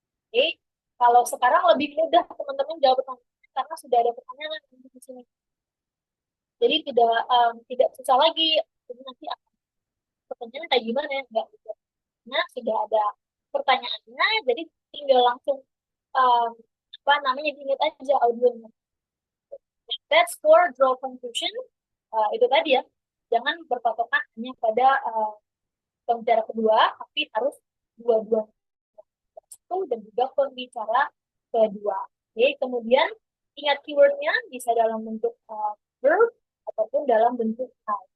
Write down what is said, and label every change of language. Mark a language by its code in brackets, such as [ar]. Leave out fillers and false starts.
[id] Oke, kalau sekarang lebih mudah teman-teman jawab pertanyaan karena sudah ada pertanyaan di sini. Jadi tidak susah lagi. Jadi nanti pertanyaan kayak gimana ya? Enggak gitu. Nah, sudah ada pertanyaannya, jadi tinggal langsung diingat aja audionya. [en] That's for draw conclusion. [id] Itu tadi ya, jangan berpatokan hanya pada pembicara kedua, tapi harus dua-dua dan juga pembicara kedua. Oke, kemudian ingat keywordnya bisa dalam bentuk verb ataupun dalam bentuk noun.